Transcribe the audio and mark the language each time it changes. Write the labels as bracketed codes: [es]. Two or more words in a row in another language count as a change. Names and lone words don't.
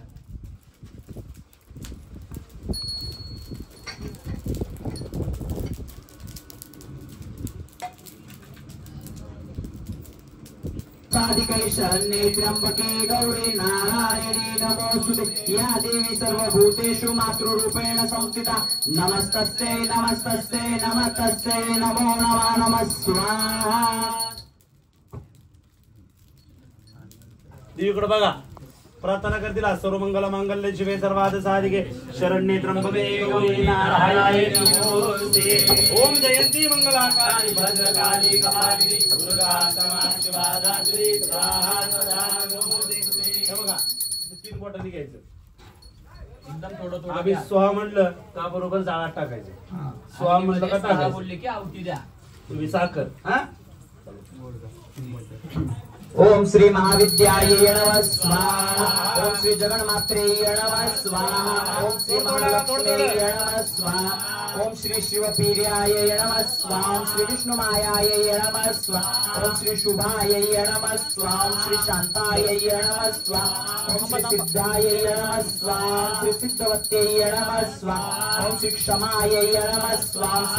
[sa] साधिकै शरण्ये त्र्यंबके गौरी नारायणी नमोस्तुते या देवी सर्वभूतेषु मातृरूपेण संस्थिता नमस्तस्यै नमस्तस्यै नमस्तस्यै नमो नमः नमः स्वाहा [mr] देवीकडे बघा प्रार्थना करतील [sa] सर्व मंगल मांगल्य शिवे सर्वार्थ साधिके शरण्ये त्र्यंबके गौरी नारायणी नमोस्तुते ओम जयंती मंगलाकाली भद्रकाली कपालिनी दुर्गा क्षमा शिवा धात्री स्वाहा सदा नमोस्तुते [mr] हे बघा 3 बोटांनी घ्यायचं एकदम थोडं थोडं आम्ही स्वाहा म्हणलं का बरोबर जाळात टाकायचं स्वाहा म्हणलं का टाकायचं बोलले की आवटी द्या तुम्ही साखर हा [sa] ओम श्री महाविद्यायै नमः स्वाहा ओम श्री जगन्मात्रे नमः स्वाहा ओम श्री महालक्ष्मी नमः स्वाहा ओम श्री शिवपीर्याय नमः स्वाहा ओम श्री विष्णुमायाय नमः स्वाहा ओम श्री शुभाय नमः स्वाहा ओम श्री शांताय नमः स्वाहा ओम श्री सिद्धाय नमः स्वाहा ओम श्री सिद्धवत्यै नमः स्वाहा ओम श्री क्षमाय नमः स्वाहा ओम